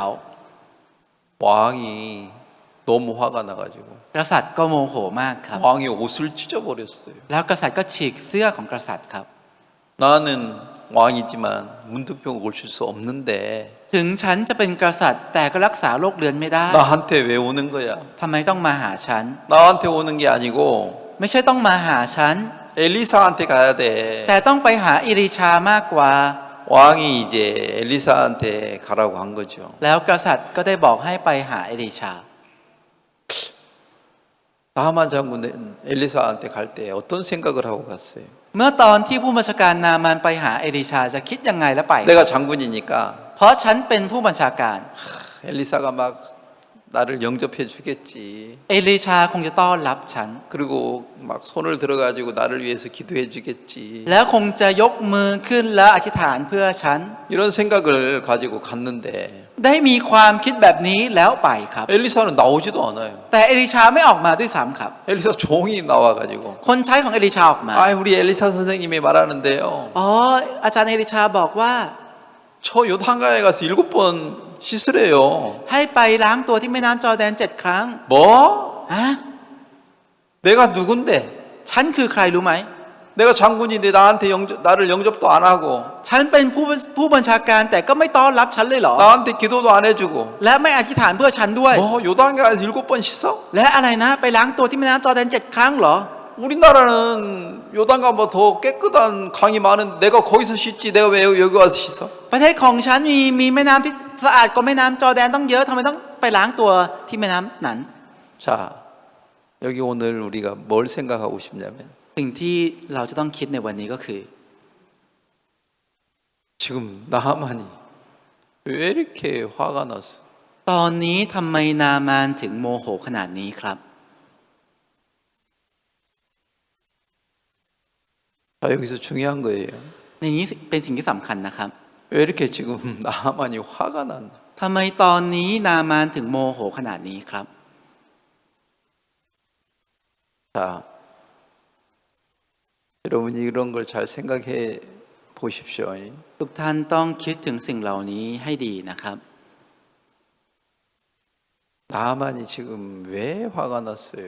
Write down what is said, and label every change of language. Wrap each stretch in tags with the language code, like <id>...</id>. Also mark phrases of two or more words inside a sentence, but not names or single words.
<ko>왕이 너무 화가 나가지고</ko> <th>กษัตริย์ก็โมโหมากครับ</th> <ko>왕이 옷을 찢어버렸어요.</ko> <th>แล้วกษัตริย์ก็ฉีกเสื้อของกษัตริย์ครับ</th> <ko>나는 왕이지만 문둥병을 고칠 수 없는데</ko> <th>ถึงฉันจะเป็นกษัตริย์แต่ก็รักษาโรคเหลือนไม่ได้</th> <ko>나한테 왜 오는 거야?</ko> <th>ทำไมต้องมาหาฉัน</th> <ko>나한테 오는 게 아니고</ko> <th>ไม่ใช่ต้องมาหาฉัน</th> <ko>엘리사한테 가야 돼.</ko> <th>แต่ต้องไปหาอิริชามากกว่า</th> <ko>왕이 이제 엘리사한테 가라고 한 거죠.</ko> <th>แล้วกษัตริย์ก็ได้บอกให้ไปหาอิริชา</th> <ko>나하만 장군은 엘리사한테 갈 때 어떤 생각을 하고 갔어요?</ko> <th>เมื่อตอนที่ผู้บัญชาการนามานไปหาเอลิชาจะคิดยังไงแล้วไป</th> <ko>내가 장군이니까</ko> <th>เพราะฉันเป็นผู้บัญชาการ</th> <ko>엘리사가 막 나를 영접해 주겠지.</ko> <th>เอลิชาคงจะต้อนรับฉัน</th> <ko>그리고 막 손을 들어가지고 나를 위해서 기도해 주겠지.</ko> <th>แล้วคงจะยกมือขึ้นและอธิษฐานเพื่อฉัน</th> <ko>이런 생각을 가지고 갔는데</ko> <th>ได้มีความคิดแบบนี้แล้วไปครับ</th> <ko>엘리사는 나오지도 않아요.</ko> <th>แต่เอลิชาไม่ออกมาด้วยซ้ำครับ</th> <ko>엘리사 종이 나와가지고</ko> <th>คนใช้ของเอลิชาออกมา</th> <ko>아 우리 엘리사 선생님이 말하는데요.</ko> <th>อ๋ออาจารย์เอลิชาบอกว่า</th> <ko>저 요단강에 가서 7번 씻으래요.</ko> <th>ให้ไปล้างตัวที่แม่น้ำจอร์แดน7 ครั้ง</th> <ko>뭐?</ko> <th>ฮะ</th> <ko>내가 누군데?</ko> <th>ฉันคือใครรู้ไหม</th> <ko>내가 장군인데 나를 영접도 안 하고</ko> <th>ฉันเป็นผู้บัญชาการแต่ก็ไม่ต้อนรับฉันเลยเหรอ</th> <ko>나한테 기도도 안 해주고</ko> <th>และไม่อธิษฐานเพื่อฉันด้วย</th> <ko>뭐 요단강에 가서 7번 씻어?</ko> <th>และอะไรนะไปล้างตัวที่แม่น้ำจอร์แดน7 ครั้งเหรอ</th> <ko>우리나라는 요단강보다 더 깨끗한 강이 많은 내가 거기서 씻지 내가 왜 여기 와서 씻어?</ko> <th>ประเทศของฉันมีแม่น้ำที่สะอาดกว่าแม่น้ำจอร์แดนต้องเยอะทำไมต้องไปล้างตัวที่แม่น้ำนั้น</th> <ko>자, 여기 오늘 우리가 뭘 생각하고 싶냐면</ko> <th>สิ่งที่เราจะต้องคิดในวันนี้ก็คือ</th> <ko>지금 나하만이 왜 이렇게 화가 났어?</ko> <th>ตอนนี้ทำไมนามานถึงโมโหขนาดนี้ครับ</th> <ko>자, 여기서 중요한 거예요.</ko> <th>ในนี้เป็นสิ่งที่สำคัญนะครับ</th> <ko>왜 이렇게 지금 나하만이 화가 났나?</ko> <th>ทำไมตอนนี้นามานถึงโมโหขนาดนี้ครับ</th> <ko>자, 여러분이 이런 걸 잘 생각해 보십시오.</ko> <th>ทุกท่านต้องคิดถึงสิ่งเหล่านี้ให้ดีนะครับ</th> <ko>나하만이 지금 왜 화가 났어요?</ko>